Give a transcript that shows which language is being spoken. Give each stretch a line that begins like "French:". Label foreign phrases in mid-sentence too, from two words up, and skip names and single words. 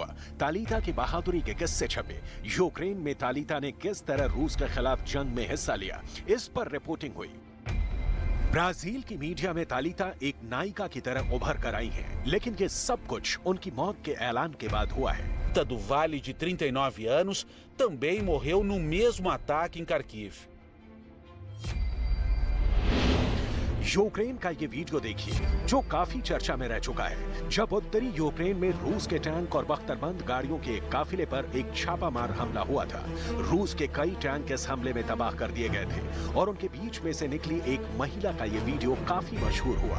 Hindi: तालिता की बहादुरी के किस्से छपे। यूक्रेन में तालिता ने किस तरह रूस के खिलाफ जंग में हिस्सा लिया, इस पर रिपोर्टिंग हुई। ब्राजील की मीडिया में तालिता एक नायिका की तरह उभर कर आई है, लेकिन ये सब कुछ उनकी मौत के ऐलान के बाद हुआ है।
Portuguese: Do Vale, de 39 anos, também morreu no mesmo ataque em Kharkiv.
Hindi: यूक्रेन का ये वीडियो देखिए, जो काफी चर्चा में रह चुका है। जब उत्तरी यूक्रेन में रूस के टैंक और बख्तरबंद गाड़ियों के एक काफिले पर एक छापामार हमला हुआ था। रूस के कई टैंक इस हमले में तबाह कर दिए गए थे और उनके बीच में से निकली एक महिला का ये वीडियो काफी मशहूर हुआ।